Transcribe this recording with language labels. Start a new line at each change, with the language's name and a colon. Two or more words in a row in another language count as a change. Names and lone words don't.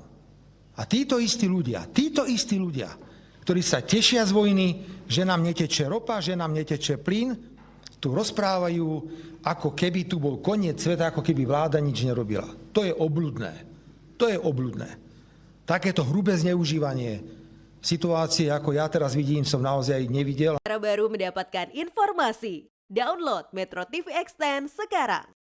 Slovak: A títo istí ľudia, ktorí sa tešia z vojny, že nám neteče ropa, že nám neteče plyn, tu rozprávajú, ako keby tu bol koniec sveta, ako keby vláda nič nerobila. To je obľudné. To je obľudné. Takéto hrubé zneužívanie situácie, ako ja teraz vidím, som naozaj nevidel.
Indonesian: Cara baru mendapatkan informasi. Download Metro TV Extend sekarang.